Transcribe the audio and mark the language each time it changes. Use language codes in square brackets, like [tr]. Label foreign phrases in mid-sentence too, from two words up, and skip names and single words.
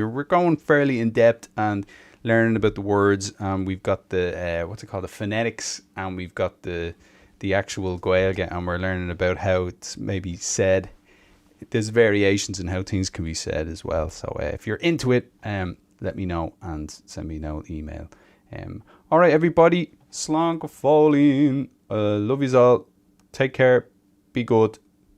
[en] We're going fairly in depth and learning about the words, and we've got the the phonetics, and we've got the actual Gaeilge, and we're learning about how it's maybe said. There's variations in how things can be said as well. So if you're into it, let me know and send me an email. All right, everybody, [ga] slán go fóilín. [en] Love yous all. Take care. Be good.